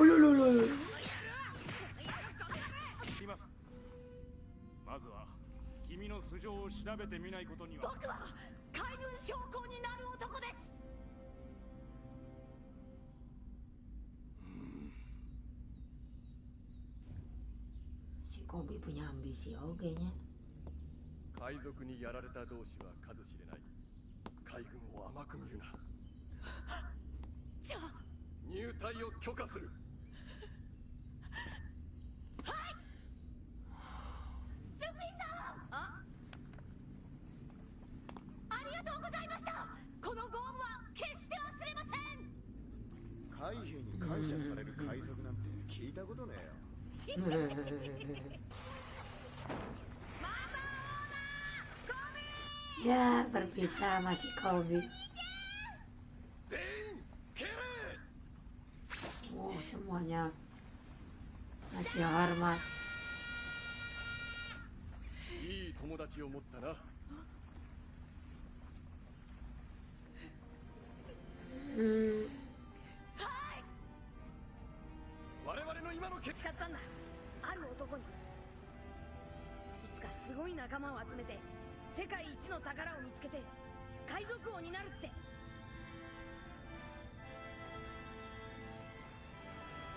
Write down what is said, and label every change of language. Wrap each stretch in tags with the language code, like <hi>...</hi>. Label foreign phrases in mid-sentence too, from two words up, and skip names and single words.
<ja>まずは君の素性を調べてみないことには。僕は海軍将校になる男です。</ja> <id>Kobe punya ambisi kayaknya.</id> <ja>海賊にやられた同士は数知れない。海軍を甘く見るな。じゃあ入隊を許可する。はい。ルフィさん。ありがとうございました。このご恩は決して忘れません。海兵に感謝される海賊なんて聞いたことねえよ。</ja> <id>Ya, berpisah masih Kobe. Oh, semuanya masih hormat.</id> <ja>いい友達を持ったな。我々の今の決誓ったんだ。ある男にいつかすごい仲間を集めて世界一の宝を見つけて海賊王になるって。</ja>